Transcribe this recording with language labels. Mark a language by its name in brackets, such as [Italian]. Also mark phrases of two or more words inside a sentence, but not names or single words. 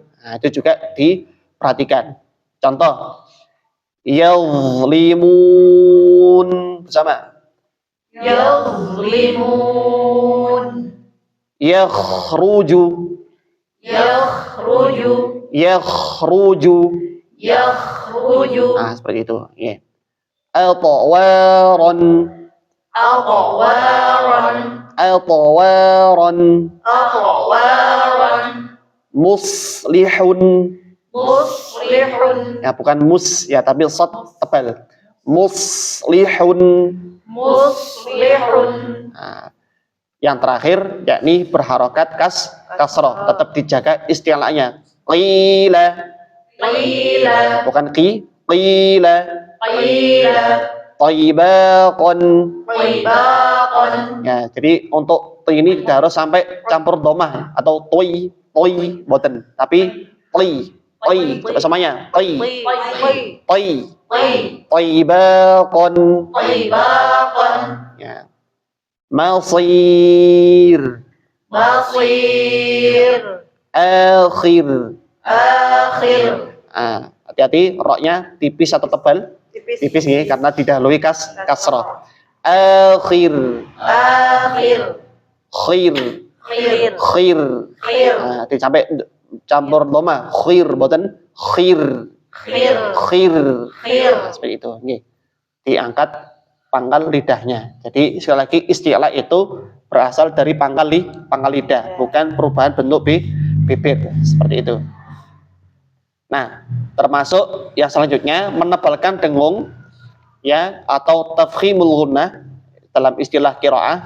[Indonesian] Nah, itu juga diperhatikan. Contoh, yazlimun bersama. Yakhruju. yakhruju, yakhruju. yakhruju, Nah, seperti itu. Ya. Atwaran, atwaran, atwaran. atwaran, Muslihun. muslihun, Ya, bukan mus ya, tapi sad tebal. Muslihun. muslihun, Nah, yang terakhir yakni berharokat kasroh, tetap dijaga istilahnya. Qila, qila, bukan qila. qila, Taibaqan. tibaqan, Ya, jadi untuk t ini tidak harus sampai campur domah atau toy, boten, tapi coba semuanya, taibaqan. tibaqan, Ya. Masir, basir, akhir. akhir, Hati-hati, roknya tipis atau tebal? Tipis nih, karena didahului kasroh. Akhir, akhir, khir, khir, khir. khir, Sampai campur doma, khir, boten, khir, khir, khir. khir, Seperti itu. Nih, diangkat pangkal lidahnya. Jadi sekali lagi istilah itu berasal dari pangkal lidah, bukan perubahan bentuk bibir. Seperti itu. Nah, termasuk yang selanjutnya menebalkan dengung, ya, atau [Arabic] tafkhimul ghunnah [Indonesian] dalam istilah qiraah.